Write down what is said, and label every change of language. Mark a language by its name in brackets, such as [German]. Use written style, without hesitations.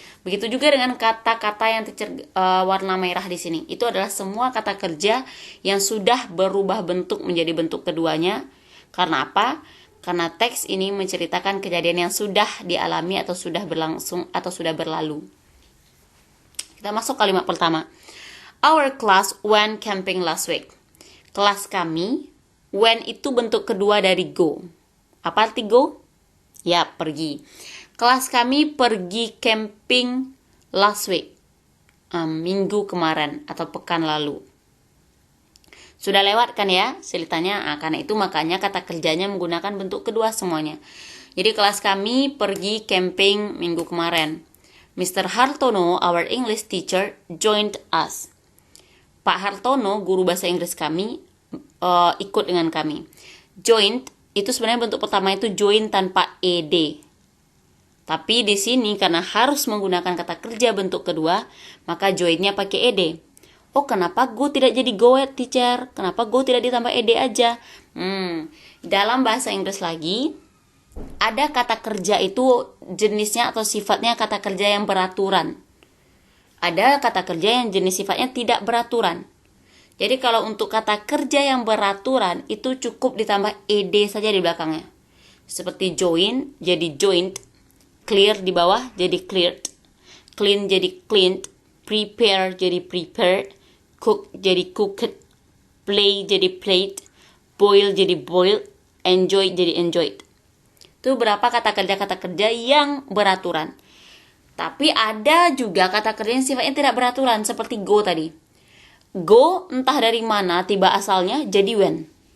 [Indonesian] Begitu juga dengan kata-kata yang warna merah di sini. Itu adalah semua kata kerja yang sudah berubah bentuk menjadi bentuk keduanya. Karena apa? Karena teks ini menceritakan kejadian yang sudah dialami atau sudah berlangsung atau sudah berlalu. Kita masuk kalimat pertama. [English] Our class went camping last week. [Indonesian] Kelas kami, went itu bentuk kedua dari go. Apa arti go? Ya, pergi. Kelas kami pergi camping [English] last week. [Indonesian] Minggu kemarin atau pekan lalu. Sudah lewat kan ya ceritanya, karena itu makanya kata kerjanya menggunakan bentuk kedua semuanya. Jadi kelas kami pergi camping minggu kemarin. Mr. [English] Hartono, our English teacher, joined us. [Indonesian] Pak Hartono, guru bahasa Inggris kami, ikut dengan kami. Joined itu sebenarnya bentuk pertama itu join tanpa ed. Tapi di sini karena harus menggunakan kata kerja bentuk kedua, maka joinnya pakai ed. Oh, kenapa go tidak jadi go, teacher? Kenapa go tidak ditambah ed aja? Dalam bahasa Inggris lagi, ada kata kerja itu jenisnya atau sifatnya kata kerja yang beraturan. Ada kata kerja yang jenis sifatnya tidak beraturan. Jadi kalau untuk kata kerja yang beraturan, itu cukup ditambah ed saja di belakangnya. Seperti join, jadi joined. Clear di bawah, jadi cleared. Clean, jadi cleaned. Prepare, jadi prepared. Cook jadi cooked, play jadi played, boil jadi boiled, enjoy jadi enjoyed. Itu berapa kata kerja yang beraturan. Tapi ada juga kata kerja yang sifatnya tidak beraturan, seperti go tadi. Go entah dari mana tiba asalnya jadi when.